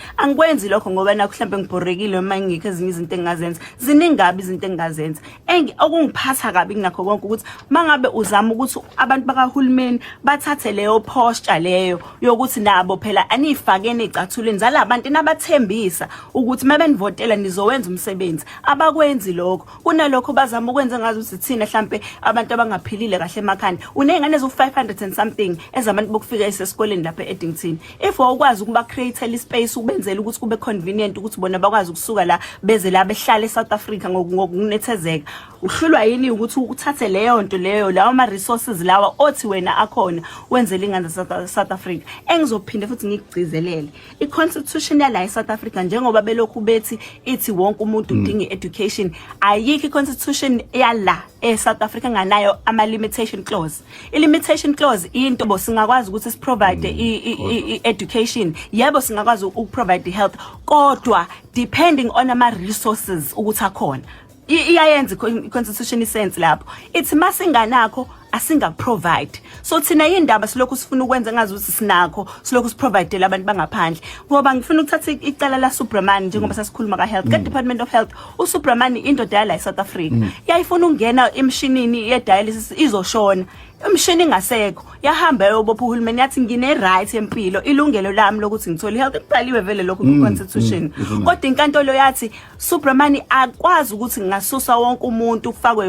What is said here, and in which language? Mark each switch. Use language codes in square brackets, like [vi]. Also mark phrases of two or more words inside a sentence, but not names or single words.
[zu] Angikwenzi lokho ngoba nakho mhlambe ngibhorekile noma ngikho ezinye izinto engazenza, ziningabi izinto engazenza okungiphatha kabi kunakho konke ukuthi mangabe uzama ukuthi abantu bakahulumeni bathathe leyo posture leyo yokuthi nabo phela anifakene ecathulweni zalabantu nabathembisa ukuthi mabenivotela bazowenza umsebenzi abakwenzi lokho kunalokho bazama ukwenza ngazo ukuthi thina mhlambe abantu abangaphilile kahle emakhanda unengane ezu500 [en] and something [zu] ezabantu bokufika esesikoleni lapha eEdington if wawukwazi ukuba create ispace ukubenzela ukuthi kube convenient ukuthi bona bakwazi ukusuka la beze la behlala eSouth Africa ngokunethezeka uhlulwa yini ukuthi uthathe leyo nto leyo lawo ama resources lawa othi wena akhona wenzele ingane South Africa engizophinde futhi ngigcizelele iconstitution yala eSouth Africa njengoba belokhu bethi ithi wonke umuntu udinga education ayikho iconstitution yala eSouth Africa nganayo ama [en] limitation clause [zu] i- [en] limitation clause [zu] into bosingakwazi ukuthi siprovide education yebo singakwazi ukuprovide health kodwa [en] depending on [zu] ama resources ukuthi akhona iyayenza i-constitution sense lapho ithi masinganakho asingakuprovide so thina indaba silokhu sifuna ukwenza ngazi ukuthi sinakho silokhu siprovide labantu bangaphandle ngoba ngifuna ukuthatha icala la Subramani njengoba sasikhuluma ka health ka Department of Health uSubramani indoda yala eSouth Africa yayifuna ukungena emshinini ye dialysis izoshona umshini ngasekho yahamba yobopha uhulumeni yathi ngine right empilo ilungelo lami lokuthi ngithole health kubhaliwe vele lokho ku constitution kodwa inkantolo yathi Subramani akwazi ukuthi ngasusa wonke umuntu kufakwe